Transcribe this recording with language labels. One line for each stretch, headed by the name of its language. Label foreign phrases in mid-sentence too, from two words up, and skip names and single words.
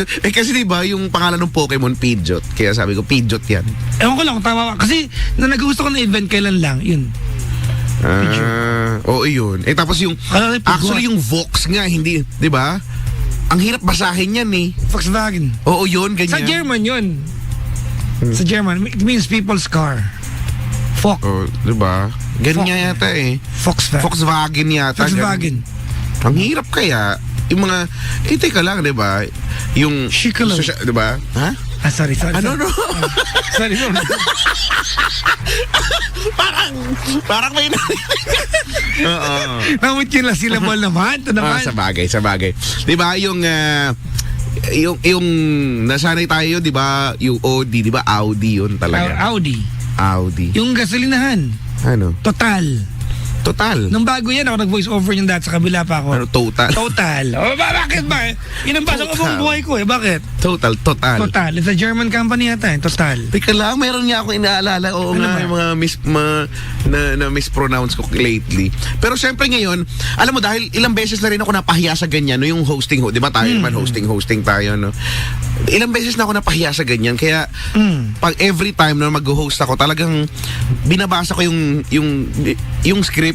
Filipino: Eh kasi diba, yung pangalan ng Pokemon, Peugeot. Kaya sabi ko, Peugeot yan. Ewan ko lang, tama ka. Kasi, na nagusto ko na event, kailan lang, yun. Oo, yun. Eh tapos yung, actually yung Vox nga, hindi, di ba? Ang hirap basahin yan eh. Volkswagen. Oo, yun, ganyan. Sa German yun.
English: Sa German, it means people's car.
Filipino: Volk. Oh, di ba? Ganyan yata eh. Volkswagen. Volkswagen yata. Volkswagen. Ang hirap kaya. Yung mga, teka lang, di ba? Yung, Shikalo. di ba? Ha? Sorry. Ano, no?
English: Sorry, bro.
Filipino: Parang may Oo. Namit yun lang syllable naman. Ito naman. Sa bagay. Di ba, yung nasanay tayo, di ba, yung Audi, di ba, Audi yun talaga. Audi. Yung gasolinahan. Ano? Total. Nung bago yan, ako nag-voice over yung dati sa kabila pa ako. Ano, total? Bakit ba? Yun ang basa ko buong buhay ko eh. Bakit? Total.
English: It's a German company
Filipino: yata eh.
English: Total.
Filipino: Teka lang, meron niya ako inaalala. Oo Ano nga, ba? yung mga na mispronounce ko lately. Pero syempre ngayon, alam mo, dahil ilang beses na rin ako napahiya sa ganyan, no, yung hosting, di ba tayo naman hosting tayo, no? Ilang beses na ako napahiya sa ganyan, kaya pag
English: every time
Filipino: na mag-host ako, talagang binabasa ko yung script.